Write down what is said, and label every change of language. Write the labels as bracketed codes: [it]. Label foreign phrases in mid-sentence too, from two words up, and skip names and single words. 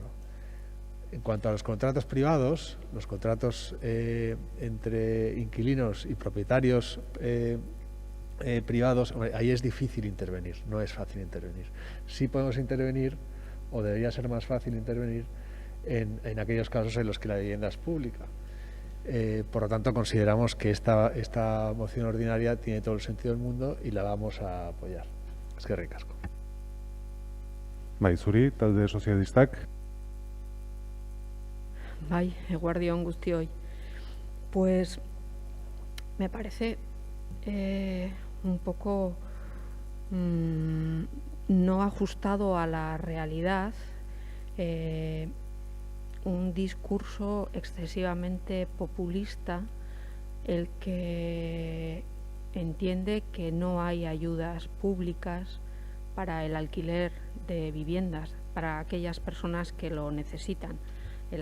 [es] En cuanto a los contratos privados, los contratos entre inquilinos y propietarios privados, ahí es difícil intervenir, no es fácil intervenir. Sí podemos intervenir, o debería ser más fácil intervenir, en aquellos casos en los que la vivienda es pública. Por lo tanto, consideramos que esta moción ordinaria tiene todo el sentido del mundo y la vamos a apoyar. [eu] Eskerrik asko. Bai, zuri, talde sozialistak. Bai, eguerdion guztioi. [es] Pues me parece un poco no ajustado a la realidad, un discurso excesivamente populista, el que entiende que no hay ayudas públicas para el alquiler de viviendas para aquellas personas que lo necesitan.